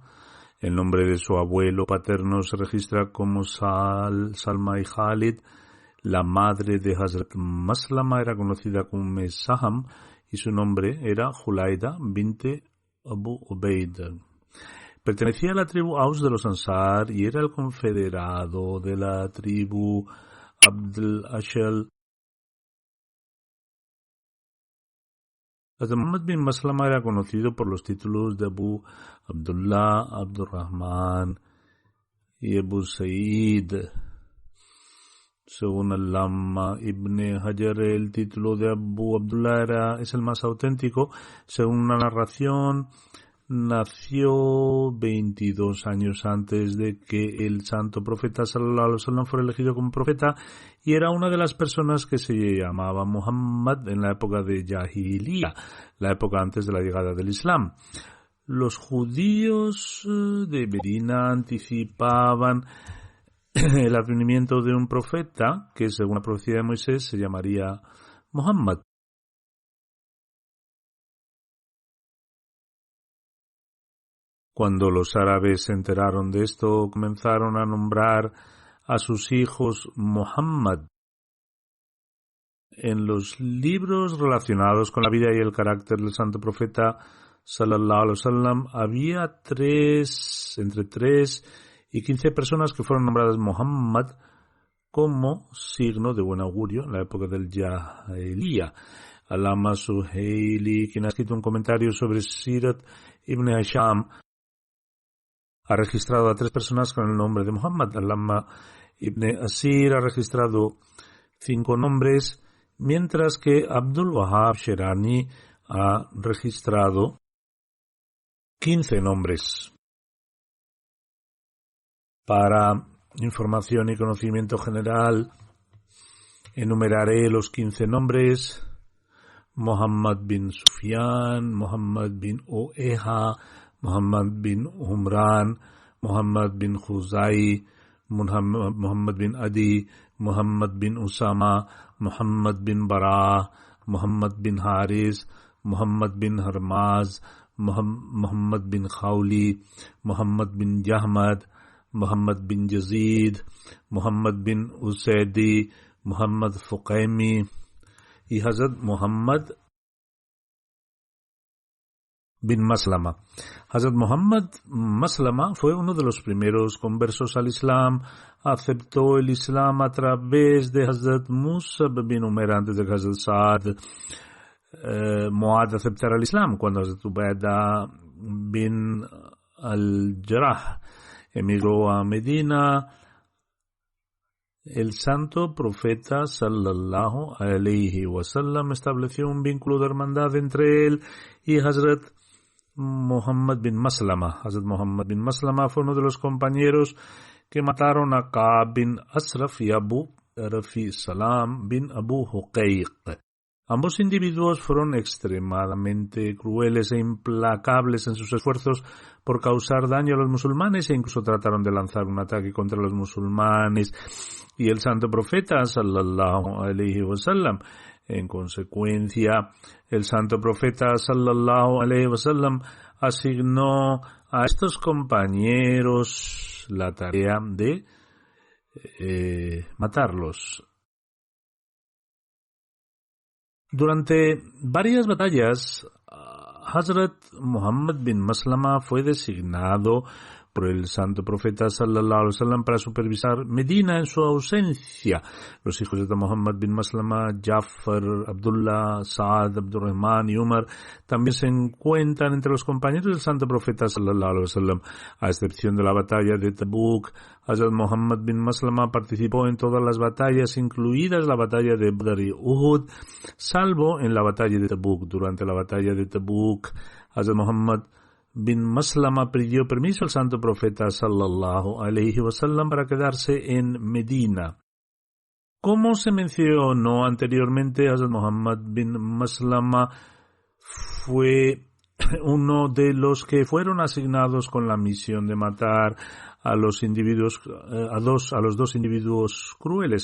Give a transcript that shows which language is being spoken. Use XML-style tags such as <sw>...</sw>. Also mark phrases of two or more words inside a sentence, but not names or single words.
<es>El nombre de su abuelo paterno se registra como Salma y Khalid. La madre de Hazrat Maslama era conocida como Saham y su nombre era Julaida binte Abu Ubaid. Pertenecía a la tribu Aus de los Ansar y era el confederado de la tribu Abd al-Ashal. Hazrat Muhammad bin Maslama era conocido por los títulos de Abu Abdullah, Abdurrahman y Abu Said. Según Allama Ibn Hajar, el título de Abu Abdullah es el más auténtico. Según una narración, nació 22 años antes de que el santo profeta</es> <ar>صلى الله عليه وسلم</ar> <es>fuera elegido como profeta y era una de las personas que se llamaba Muhammad en la época de Jahiliya, la época antes de la llegada del Islam. Los judíos de Medina anticipaban el advenimiento de un profeta que, según la profecía de Moisés, se llamaría Muhammad. Cuando los árabes se enteraron de esto, comenzaron a nombrar a sus hijos Muhammad. En los libros relacionados con la vida y el carácter del santo profeta</es> <ar>صلى الله عليه وسلم</ar> <es>había entre 3 y 15 personas que fueron nombradas Muhammad como signo de buen augurio en la época del Jahiliya. Allama Suhaili, quien ha escrito un comentario sobre Sirat ibn Hisham, ha registrado a 3 personas con el nombre de Muhammad. Allama ibn Asir ha registrado 5 nombres, mientras que Abdul Wahab Sherani ha registrado 15 nombres. Para información y conocimiento general, enumeraré los 15 nombres: Muhammad bin Sufyan, Muhammad bin Ueha, Muhammad bin Umran, Muhammad bin Khuzai, Muhammad bin Adi, Muhammad bin Usama, Muhammad bin Bara, Muhammad bin Haris, Muhammad bin Harmaz, Muhammad bin Khawli, Muhammad bin Jahmad, Muhammad bin Yazid, Muhammad bin Usaidi, Muhammad Fuqaimi y Hazrat Muhammad bin Maslama. Hazrat Muhammad Maslama fue uno de los primeros conversos al Islam. Aceptó el Islam a través de Hazrat Musab bin Umair antes de Hazrat Saad. Muad aceptara el Islam, cuando Hazrat Ubaida bin al-Jarrah emigró a Medina, el santo profeta</es> <ar>صلى الله عليه وسلم</ar> <es>estableció un vínculo de hermandad entre él y Hazrat Muhammad bin Maslama. Hazrat Muhammad bin Maslama fue uno de los compañeros que mataron a Ka'b bin Ashraf y Abu Rafi Salam bin Abu Huqayq. Ambos individuos fueron extremadamente crueles e implacables en sus esfuerzos por causar daño a los musulmanes e incluso trataron de lanzar un ataque contra los musulmanes y el santo profeta</es> <ar>صلى الله عليه وسلم.</ar> <es>En consecuencia, el santo profeta</es> <ar>صلى الله عليه وسلم</ar> <es>asignó a estos compañeros la tarea de matarlos. Durante varias batallas, Hazrat Muhammad bin Maslama fue designado por el santo profeta</es> <ar>صلى الله عليه وسلم</ar> <es>para supervisar Medina en su ausencia. Los hijos de Muhammad bin Maslama, Jafar, Abdullah, Saad, Abdurrahman y Umar también se encuentran entre los compañeros del santo profeta</es> <ar>صلى الله عليه وسلم.</ar> <es>A excepción de la batalla de Tabuk, Hazrat Muhammad bin Maslama participó en todas las batallas, incluidas la batalla de Badr y Uhud, salvo en la batalla de Tabuk. Durante la batalla de Tabuk, Hazrat Muhammad bin Maslama pidió permiso al santo profeta</es> <ar>صلى الله عليه وسلم</ar> <es>para quedarse en Medina. Como se mencionó anteriormente, Hazrat Muhammad bin Maslama fue uno de los que fueron asignados con la misión de matar a los individuos, a los dos individuos crueles.</es>